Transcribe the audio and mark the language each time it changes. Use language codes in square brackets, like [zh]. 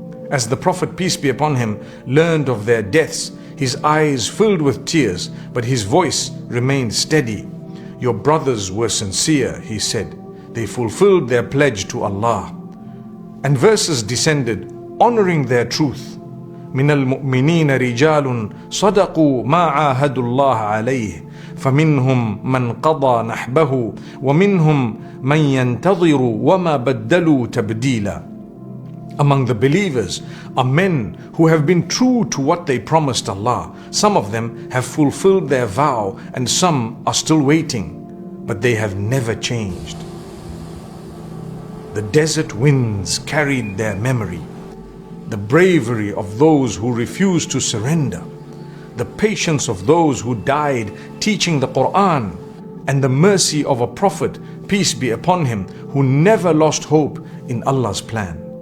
[en] As the Prophet, peace be upon him, learned of their deaths, his eyes filled with tears, but his voice remained steady. "Your brothers were sincere," he said. "They fulfilled their pledge to Allah." And verses descended honoring their truth. [ar] من المؤمنين رجال صدقوا ما عاهدوا الله عليه فمنهم من قضى نحبه ومنهم من ينتظر وما بدلوا تبديلا. [en] Among the believers are men who have been true to what they promised Allah. Some of them have fulfilled their vow and some are still waiting, but they have never changed. The desert winds carried their memory, the bravery of those who refused to surrender, the patience of those who died teaching the Quran, and the mercy of a Prophet, peace be upon him, who never lost hope in Allah's plan.